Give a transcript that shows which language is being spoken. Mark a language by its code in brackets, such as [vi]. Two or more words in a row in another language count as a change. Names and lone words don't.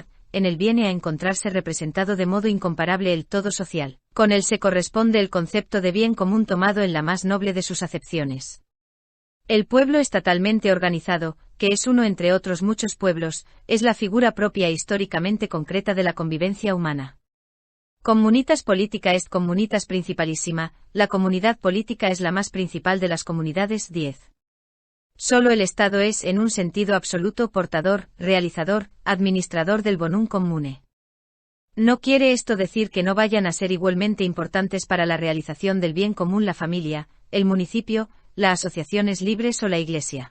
[es] En él viene a encontrarse representado de modo incomparable el todo social, con él se corresponde el concepto de bien común tomado en la más noble de sus acepciones. El pueblo estatalmente organizado, que es uno entre otros muchos pueblos, es la figura propia e históricamente concreta de la convivencia humana. [la] Communitas politica est communitas principalísima, [es] la comunidad política es la más principal de las comunidades. 10. Solo el Estado es, en un sentido absoluto, portador, realizador, administrador del [la] bonum commune. [es] No quiere esto decir que no vayan a ser igualmente importantes para la realización del bien común la familia, el municipio, las asociaciones libres o la Iglesia.